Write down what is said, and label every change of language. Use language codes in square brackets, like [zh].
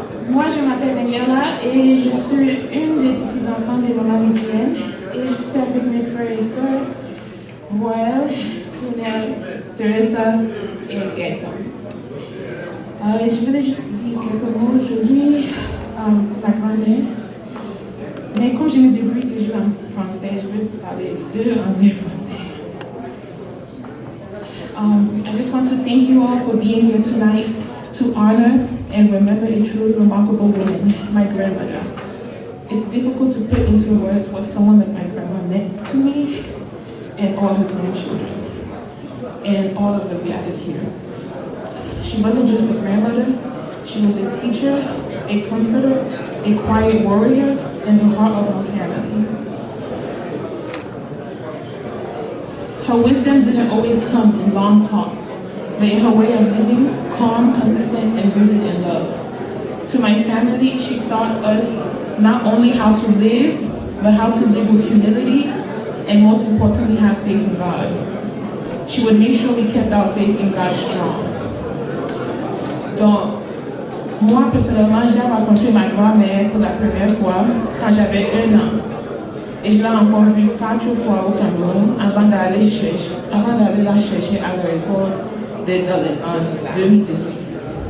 [fr] Moi, je m'appelle Daniela et je suis une des petits-enfants de maman Lydienne et je suis avec mes frères et sœurs, Moël, Daniel, Teresa et Gaëtan. Je voulais juste dire quelques mots aujourd'hui pour ma grand-mère. Mais comme je me débrouille toujours en français, je vais parler de anglais français. [en] I just want to thank you all for being here tonight to honor and remember a truly remarkable woman, my grandmother. It's difficult to put into words what someone like my grandma meant to me and all her grandchildren, and all of us gathered here. She wasn't just a grandmother, she was a teacher, a comforter, a quiet warrior, and the heart of our family. Her wisdom didn't always come in long talks, but in her way of living, calm, consistent, and rooted in love. To my family, she taught us not only how to live, but how to live with humility, and most importantly, have faith in God. She would make sure we kept our faith in God strong. [fr] Donc, moi personnellement, j'ai rencontré ma grand-mère pour la première fois quand j'avais 1 an. Et je l'ai encore vue 4 fois au Cameroun avant d'aller la chercher à l'aéroport en 2018.